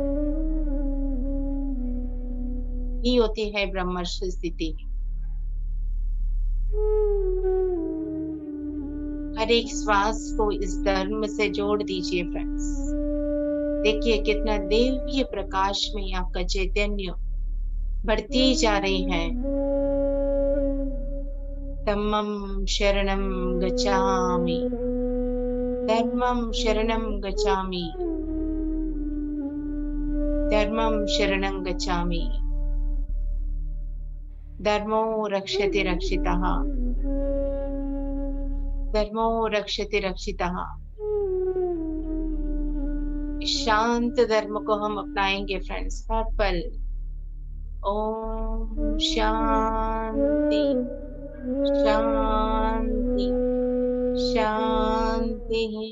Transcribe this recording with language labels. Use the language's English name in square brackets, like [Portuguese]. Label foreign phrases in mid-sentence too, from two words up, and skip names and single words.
[Hindi] ही होती है ब्रह्मर्षि स्थिति। हर एक श्वास को इस धर्म से जोड़ दीजिए फ्रेंड्स। देखिए कितना दिव्य प्रकाश में आपका चैतन्य बढ़ती जा रही है। [Pali] धम्मं शरणं गच्छामि, [Sanskrit] धर्मं शरणं गच्छामि, धर्मं शरणं गच्छामि, धर्मो रक्षति रक्षितः, धर्मो रक्षति रक्षितः। [Hindi] शांत धर्म को हम अपनाएंगे फ्रेंड्स हर पल। [Sanskrit] ओम शांति शांति शांति।